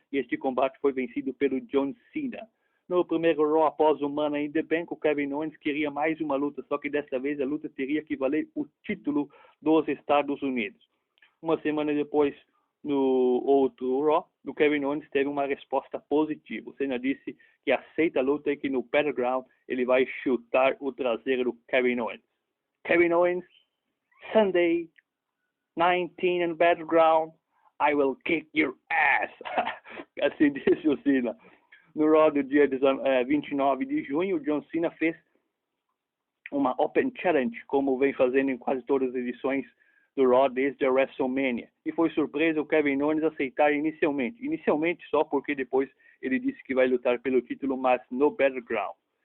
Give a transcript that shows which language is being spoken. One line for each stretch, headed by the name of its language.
Portuguese: E este combate foi vencido pelo John Cena. No primeiro Raw após o Money in the Bank, o Kevin Owens queria mais uma luta, só que dessa vez a luta teria que valer o título dos Estados Unidos. Uma semana depois, no outro Raw, o Kevin Owens teve uma resposta positiva. O Cena disse que aceita a luta e que no Battleground ele vai chutar o traseiro do Kevin Owens.
English: Kevin Owens, Sunday, 19 and Battleground, I will kick your ass.
Portuguese: Assim disse o Cena. No Raw do dia 29 de junho, o John Cena fez uma Open Challenge, como vem fazendo em quase todas as edições do Raw desde a WrestleMania. E foi surpresa o Kevin Owens aceitar inicialmente. Inicialmente só porque depois ele disse que vai lutar pelo título, mas no Battleground.